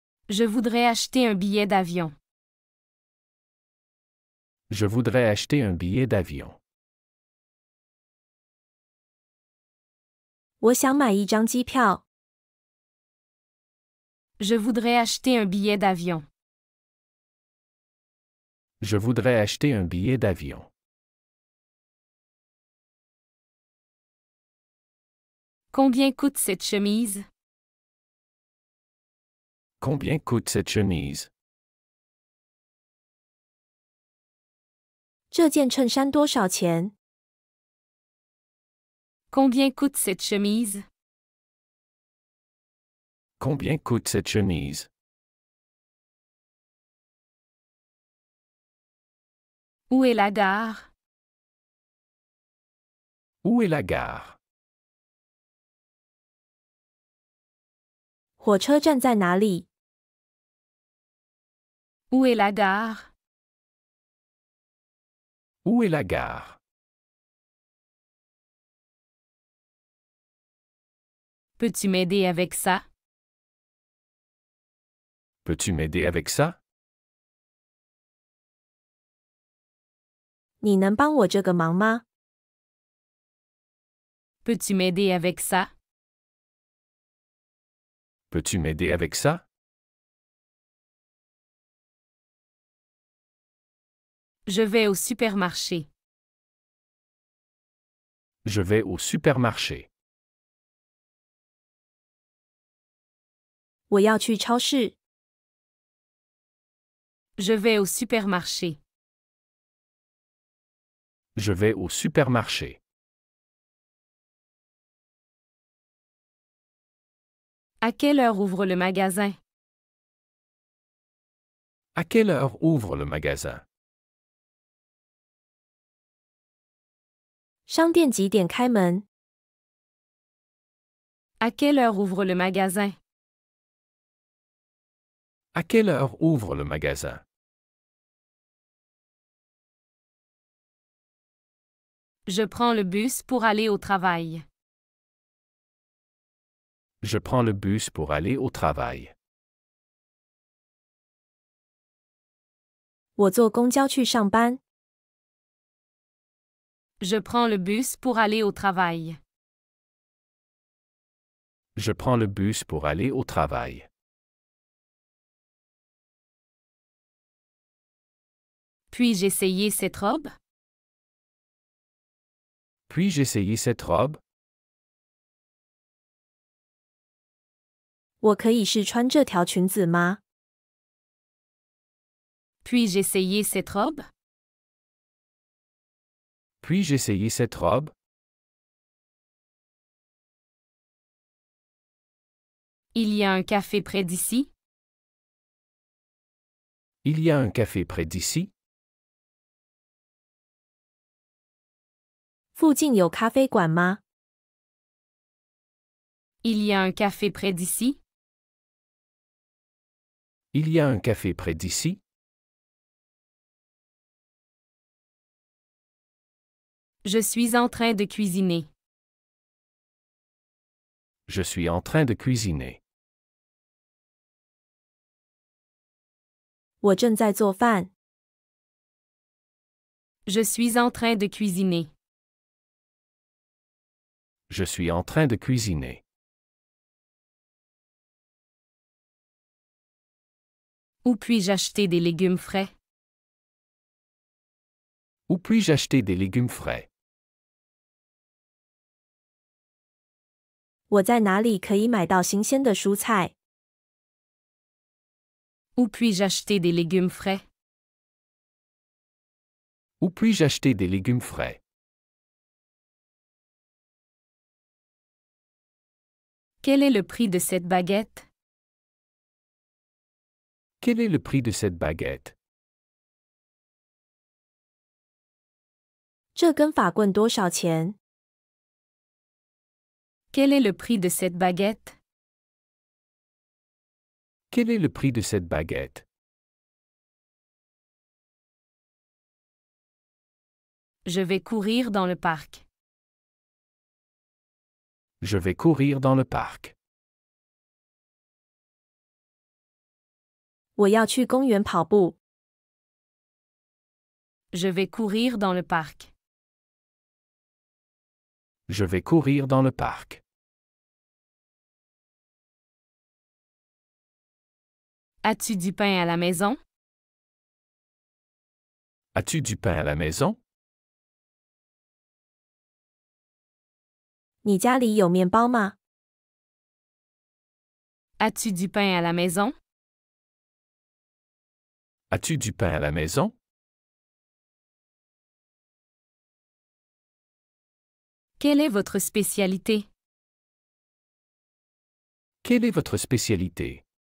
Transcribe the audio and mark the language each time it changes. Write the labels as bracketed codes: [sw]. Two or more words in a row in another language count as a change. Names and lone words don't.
[fr] Je voudrais acheter un billet d'avion. Je voudrais acheter un billet d'avion. [zh] 我想买一张机票。 [fr] Je voudrais acheter un billet d'avion. Je voudrais acheter un billet d'avion. Combien coûte cette chemise? Combien coûte cette chemise? [zh] 这件衬衫多少钱？ [fr] Combien coûte cette chemise? Combien coûte cette chemise? Où est la gare? Où est la gare? [zh] 火车站在哪里？ [fr] Où est la gare? Où est la gare? Peux-tu m'aider avec ça? Peux-tu m'aider avec ça? [zh] 你能帮我这个忙吗？ [fr] Peux-tu m'aider avec ça? Peux-tu m'aider avec ça? Je vais au supermarché. Je vais au supermarché. [zh] 我要去超市。 [fr] Je vais au supermarché. Je vais au supermarché. À quelle heure ouvre le magasin? À quelle heure ouvre le magasin? [zh] 商店几点开门？ [fr] À quelle heure ouvre le magasin? À quelle heure ouvre le magasin? Je prends le bus pour aller au travail. Je prends le bus pour aller au travail. [zh] 我坐公交去上班。 [fr] Je prends le bus pour aller au travail. Je prends le bus pour aller au travail. Puis-je essayer cette robe? Puis-je essayer cette robe? [zh] 我可以试穿这条裙子吗？ [fr] Puis-je essayer cette robe? Puis-je essayer cette robe? Il y a un café près d'ici? Il y a un café près d'ici? [zh] 附近有咖啡馆吗？ [fr] Il y a un café près d'ici? Il y a un café près d'ici? Je suis en train de cuisiner. Je suis en train de cuisiner. [zh] 我正在做饭。 [fr] Je suis en train de cuisiner. Je suis en train de cuisiner. Où puis-je acheter des légumes frais? Où puis-je acheter des légumes frais? [zh] 我在哪里可以买到新鲜的蔬菜？ [fr] Où puis-je acheter des légumes frais? Où puis-je acheter des légumes frais? Quel est le prix de cette baguette? Quel est le prix de cette baguette? [zh] 这根法棍多少钱？ [fr] Quel est le prix de cette baguette? Quel est le prix de cette baguette? Je vais courir dans le parc. Je vais courir dans le parc. [zh] 我要去公园跑步。 [fr] Je vais courir dans le parc. Je vais courir dans le parc. As-tu du pain à la maison? As-tu du pain à la maison? [zh] 你家里有面包吗？ [fr] As-tu du pain à la maison? As-tu du pain à la maison? Quelle est votre spécialité? Quelle est votre spécialité?